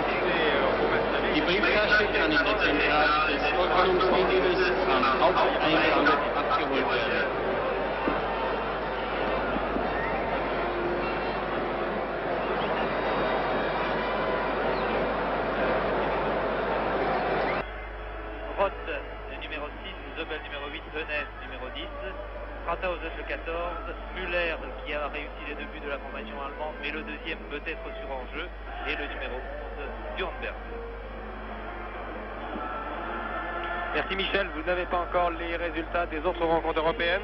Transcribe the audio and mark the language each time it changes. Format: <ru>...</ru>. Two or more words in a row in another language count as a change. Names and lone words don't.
<de>Die Brieftasche kann in der Zentrale des Ordnungsdienstes am Haupteingang abgeholt werden.</de> <fr>Roth, le numéro 6, Zobel numéro 8, Hennes numéro 10, Krauthausen le 14, Müller qui a réussi les 2 buts de la formation allemande, mais le deuxième peut être sur enjeu, et le numéro 11, Dürnberg. Merci Michel, vous n'avez pas encore les résultats des autres rencontres européennes?</fr>